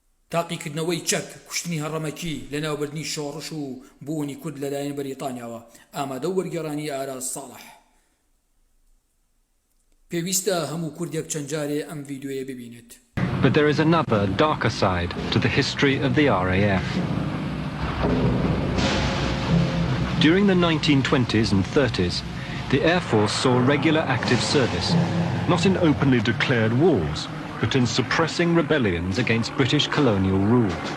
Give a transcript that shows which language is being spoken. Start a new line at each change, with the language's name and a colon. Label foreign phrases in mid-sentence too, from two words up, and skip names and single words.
Central Kurdish: تاقیکردنەوەی چەک کوشتنی هەڕەمەکی لەناوبردنی شۆڕش و بوونی کورد لەلایەن بەریتانیاوە ئامادە و وەرگێڕانی ئاراز ساڵح. پێویستە هەموو کوردێک چەند جارێ ئەم ڤیدیۆیە ببینێت.
English: But there is another, darker side to the history of the RAF. During the 1920s and 30s, the Air Force saw regular active service, not in openly declared wars, but in suppressing rebellions against British colonial rule.